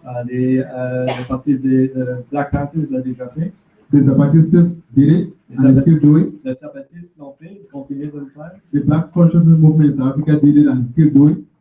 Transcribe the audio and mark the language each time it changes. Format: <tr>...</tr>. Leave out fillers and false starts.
<fr>Les partis des Black Panthers l'ont déjà fait.</fr> <en>The Zapatistas did it, and they still do it.</en> <fr>Les Zapatistes l'ont fait, ils continuent de le faire.</fr> <en>The Black Consciousness Movement in South Africa did it and still do it.</en>